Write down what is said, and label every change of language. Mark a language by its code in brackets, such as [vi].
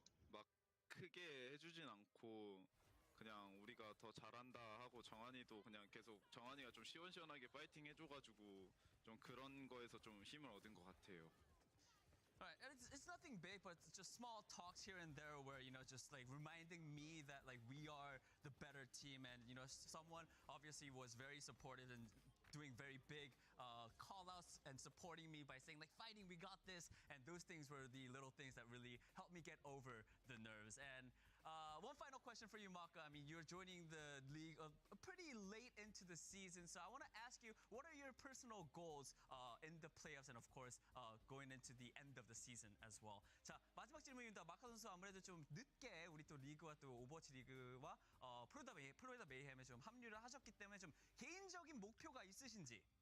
[ko] 막 크게 해주진 않고 그냥 우리가 더 잘한다 하고 정한이도 그냥 계속 정한이가 좀 시원시원하게 파이팅 해줘가지고 좀 그런 거에서 좀 힘을 얻은 것 같아요. [en] Right, and it's nothing big, but it's just small talks here and there where, you know, just like reminding me that like we are the better team, and you know, someone obviously was very supportive and doing very big call outs and supporting me by saying like, fighting, we got this, and those things were the little things that really helped me get over the nerves. And one final question for you, Maka. I mean, you're joining the league pretty late into the season, so I want to ask you, what are your personal goals in the playoffs, and of course, going into the end of the season as well? [ko] 자, 마지막 질문입니다. 마카 선수 아무래도 좀 늦게 우리 또 리그와 또 오버워치 리그와 플로리다 메이햄에 좀 합류를 하셨기 때문에 좀 개인적인 목표가 있으신지?